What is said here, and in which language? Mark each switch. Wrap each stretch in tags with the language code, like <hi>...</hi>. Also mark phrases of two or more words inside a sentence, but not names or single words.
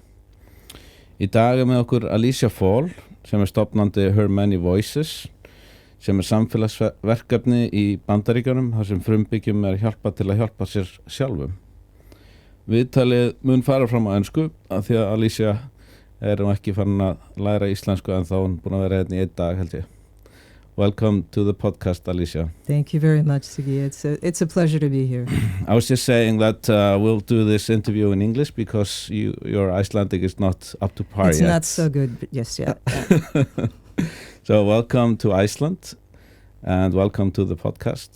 <is>Í dag með okkur Alicia Fall sem stofnandi Her Many Voices sem samfélagsverkefni í Bandaríkjunum þar sem frumbyggjum hjálpað til að hjálpa sér sjálfum. Viðtalið mun fara fram á ensku af því að Alicia ekki farin að læra íslensku en þá hún búin að vera hérna í einn dag held ég.</is> <en>Welcome to the podcast, Alicia. Thank you very much, Sigi. It's a pleasure to be here. I was just saying that we'll do this interview in English because your Icelandic is not up to par yet. It's not so good, but yes, yeah. So welcome to Iceland and welcome to the podcast.</en>